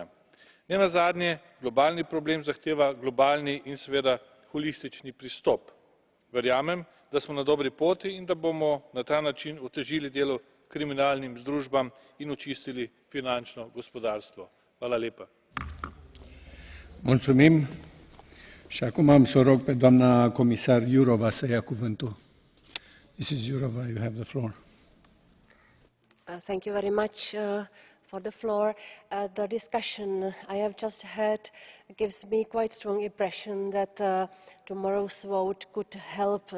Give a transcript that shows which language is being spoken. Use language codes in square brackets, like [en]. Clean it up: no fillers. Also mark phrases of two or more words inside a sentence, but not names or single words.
[sl] Nenazadnje globalni problem zahteva globalni in seveda holistični pristop. Verjamem, da smo na dobri poti in da bomo na ta način otežili delo kriminalnim združbam in očistili finančno gospodarstvo. Hvala lepa. [ro] Mulțumim. Și acum am să o rog pe doamna comisar Jourová să ia cuvântul. [en] Mrs. Jourová, you have the floor. Thank you very much for the floor. The discussion I have just had gives me quite strong impression that tomorrow's vote could help